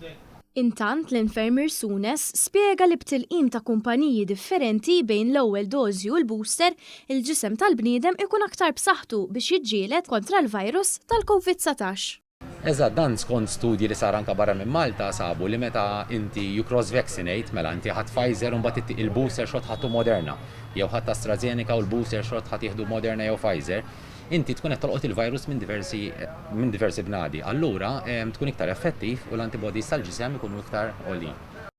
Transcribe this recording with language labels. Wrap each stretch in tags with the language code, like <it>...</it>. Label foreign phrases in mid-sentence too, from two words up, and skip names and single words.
<mt>Intant l-infermier Sunes spjega li b'tilqim ta' kumpaniji differenti bejn l-ewwel dożi u l-booster il-ġisem tal-bniedem ikun aktar b'saħħtu biex jiġġieled kontra l-virus tal-COVID-19. Eżatt, dan skont studji li sar anke barra minn Malta sabu li meta inti</mt> <en>you cross vaccinate</en> <mt>mela inti ħadd Pfizer u mbagħad il-</mt> <en>booster shot</en> <mt>ħadtu Moderna jew ħadd AstraZeneca u l-</mt> <en>booster shot</en> <mt>ħadd jieħdu Moderna jew Pfizer, inti tkun qed tolqot il-virus minn diversi bnadi. Allura tkun iktar effettiv u l-antibodies tal-ġisem ikunu iktar għolin.</mt>